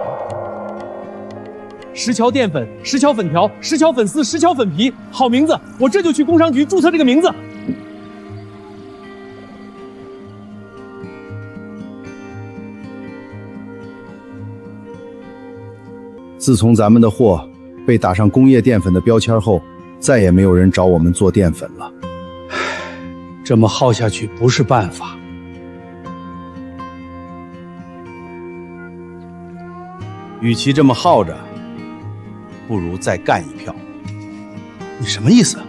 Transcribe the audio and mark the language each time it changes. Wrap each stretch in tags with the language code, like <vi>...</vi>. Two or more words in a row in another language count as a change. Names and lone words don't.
<zh>石橋澱粉、石橋粉條、石橋粉絲、石橋粉皮，好名字！我這就去工商局註冊這個名字。自從咱們的貨被打上工業澱粉的標籤後，再也沒有人找我們做澱粉了。這麼耗下去不是辦法。與其這麼耗着，不如再幹一票。你什麼意思？</zh>